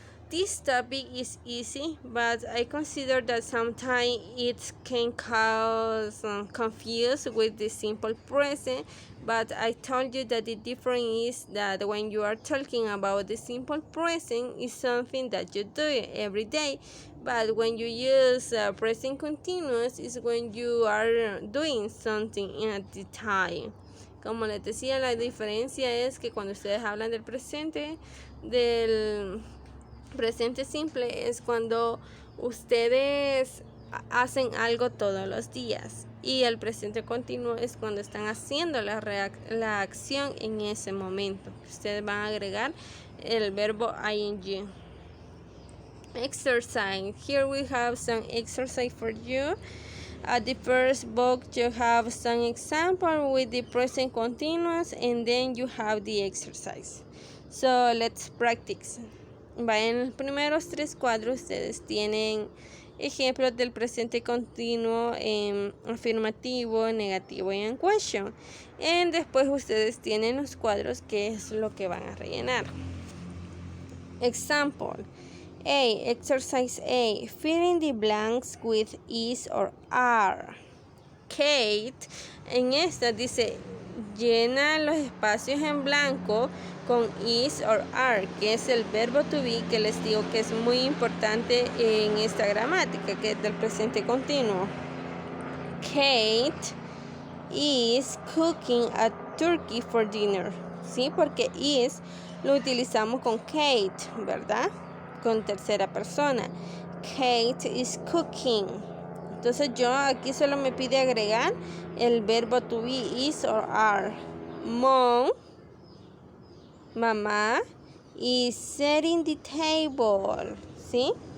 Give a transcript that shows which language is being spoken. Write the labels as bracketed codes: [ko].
[en] This topic is easy, but I consider that sometimes it can cause confusion with the simple present. But I told you that the difference is that when you are talking about the simple present, is something that you do every day. But when you use present continuous, is when you are doing something at the time. [es] Como les decía, la diferencia es que cuando ustedes hablan del presente simple es cuando ustedes hacen algo todos los días y el presente continuo es cuando están haciendo la acción en ese momento. Ustedes van a agregar el verbo ing. [en] Exercise. Here we have some exercise for you. At the first book you have some example with the present continuous and then you have the exercise. So let's practice. [es] En los primeros 3 cuadros ustedes tienen ejemplos del presente continuo en afirmativo, negativo y en question. Y después ustedes tienen los cuadros que es lo que van a rellenar. [en] Example A. Exercise A. Fill in the blanks with is or are. [es] Kate, en esta dice llena los espacios en blanco con is or are, que es el verbo to be, que les digo que es muy importante en esta gramática, que es del presente continuo. [en] Kate is cooking a turkey for dinner. [es] ¿Sí? Porque is lo utilizamos con Kate, ¿verdad? Con tercera persona. [en] Kate is cooking. [es] Entonces yo aquí solo me pide agregar el verbo to be, is or are. [en] Mom, mamá, is setting the table. ¿Sí?